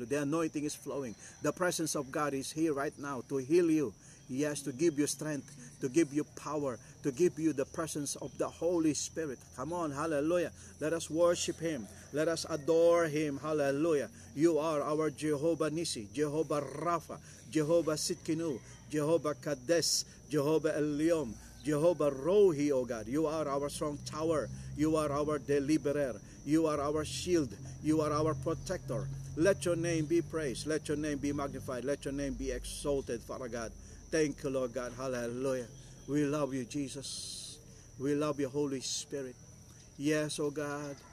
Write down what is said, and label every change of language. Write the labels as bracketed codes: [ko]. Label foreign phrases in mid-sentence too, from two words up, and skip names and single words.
[en] The anointing is flowing. The presence of God is here right now to heal you. Yes, to give you strength, to give you power, to give you the presence of the Holy Spirit. Come on, hallelujah. Let us worship Him. Let us adore Him. Hallelujah. You are our Jehovah Nissi, Jehovah Rapha, Jehovah Sitkinu, Jehovah Kadesh, Jehovah Eliom, Jehovah Rohi, oh God. You are our strong tower. You are our deliverer. You are our shield. You are our protector. Let your name be praised. Let your name be magnified. Let your name be exalted, Father God. Thank you, Lord God. Hallelujah. We love you, Jesus. We love you, Holy Spirit. Yes, oh God.